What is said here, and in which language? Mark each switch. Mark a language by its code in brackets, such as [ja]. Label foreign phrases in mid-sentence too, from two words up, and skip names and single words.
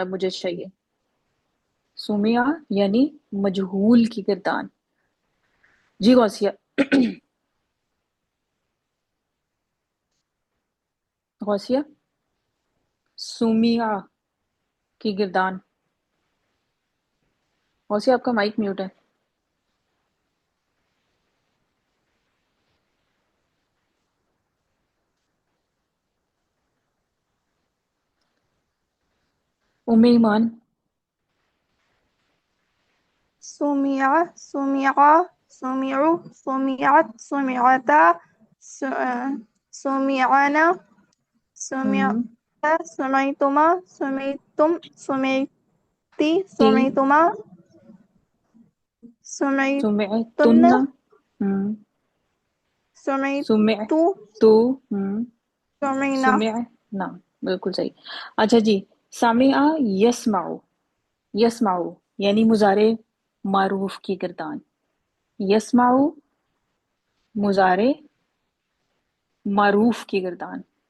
[ur] اب مجھے چاہیے سمیہ یعنی مجہول کی گردان. جی غوثیہ. غوثیہ، سمیہ کی گردان. غوثیہ آپ کا مائک میوٹ ہے. ام ایمان. [ar] سومیہ سومیہ سومیعو سومیعت سومیعتا سومیعنا ہم، سومیعتا سمیعتما سمیعتم سمیعتی تی، سمیعتما سمیعتن سمعتن. ہم، سمع سمیعتو تو. ہم، سمیعنا. [ur] سمعنا. بالکل صحیح. اچھا جی، [ar] سامعہ یسمعو. [ur] یسمعو یعنی مضارع معروف کی گردان. یسمعو مضارع معروف کی گردان.